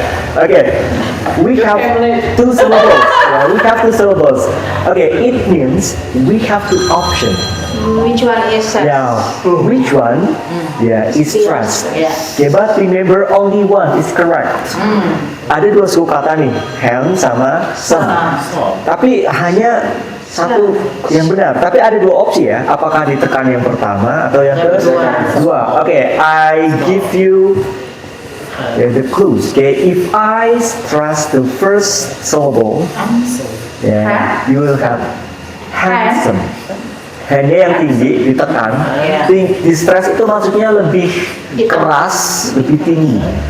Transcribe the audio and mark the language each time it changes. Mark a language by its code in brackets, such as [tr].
[en] Okay, we have two syllables. Yeah, we have two syllables. Okay, it means we have two options. Which one is Yeah, which one? Yeah, is trust. Yeah. Okay, but remember only one is correct. [id] Ada dua suku kata nih, hand sama some. Tapi hanya satu yang benar. Tapi ada dua opsi ya. Apakah ditekan yang pertama atau yang kedua? [en] Oke, I give you the clues. Okay, if I stress the first syllable, yeah, you will have handsome. Handnya yang tinggi ditekan, di stress itu maksudnya lebih keras, lebih tinggi.